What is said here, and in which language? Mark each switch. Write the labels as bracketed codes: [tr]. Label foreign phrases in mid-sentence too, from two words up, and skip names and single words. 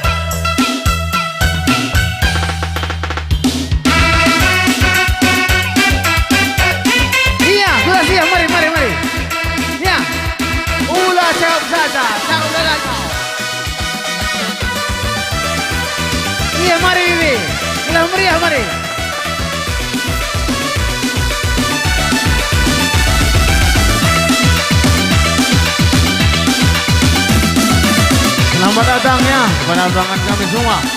[id] Iya, sudah siap. Mari. Ya. Ulah jawab saja. Tak udah lagi. Iya, mari Bibi. [btx] Ulah meriah, mari. [id] Selamat datangnya kepada undangan kami semua.